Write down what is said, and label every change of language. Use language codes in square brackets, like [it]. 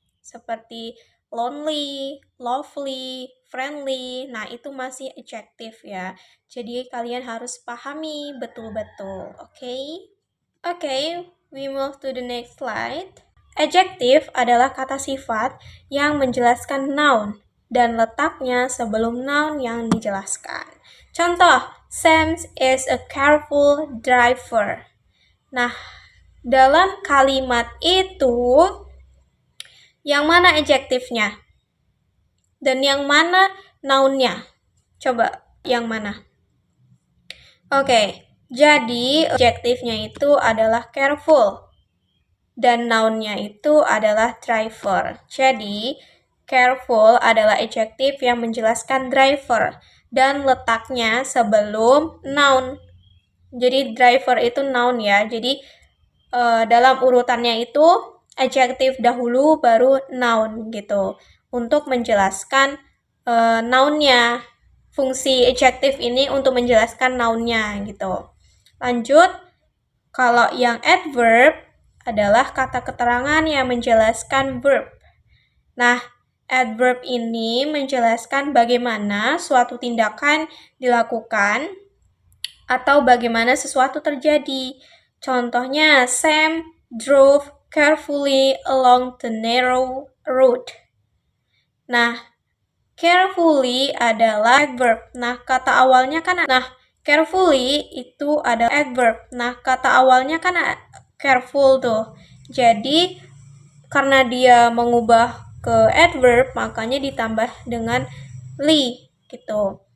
[en] Seperti lonely, lovely, friendly. [id] Nah, itu masih adjektif ya. Jadi kalian harus pahami betul-betul, oke? [en] Oke, we move to the next slide. [id] Adjektif adalah kata sifat yang menjelaskan noun dan letaknya sebelum noun yang dijelaskan. [en] Contoh, Sam is a careful driver. [id] Nah, dalam kalimat itu, yang mana adjektifnya? Dan yang mana nounnya? Coba, yang mana? Oke, jadi adjektifnya itu adalah careful. Dan noun-nya itu adalah driver. Jadi, careful adalah adjektif yang menjelaskan driver dan letaknya sebelum noun. Jadi, driver itu noun ya. Jadi, dalam urutannya itu adjektif dahulu baru noun gitu. Untuk menjelaskan noun-nya. Fungsi adjektif ini untuk menjelaskan noun-nya gitu. Lanjut, kalau yang adverb adalah kata keterangan yang menjelaskan verb. Nah, adverb ini menjelaskan bagaimana suatu tindakan dilakukan atau bagaimana sesuatu terjadi. [en] Contohnya, Sam drove carefully along the narrow road. [id] Nah, carefully adalah adverb. Nah, kata awalnya kan carefully itu adalah adverb. Nah, kata awalnya kan careful tuh. Jadi, karena dia mengubah ke adverb, makanya ditambah dengan li, gitu.